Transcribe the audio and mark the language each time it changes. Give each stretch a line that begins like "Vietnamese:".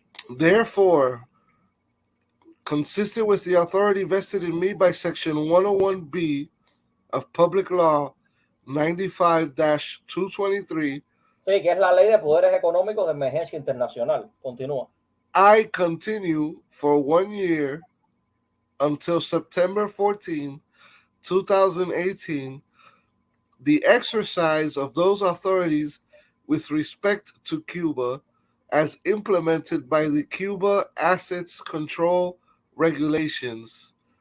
English: Therefore, consistent with the authority vested in me by Section 101B of Public Law 95-223,
Spanish: sí, que es la ley de poderes económicos de emergencia internacional. Continúa.
English: I continue for 1 year until September 14, 2018, the exercise of those authorities with respect to Cuba as implemented by the Cuba Assets Control Regulations,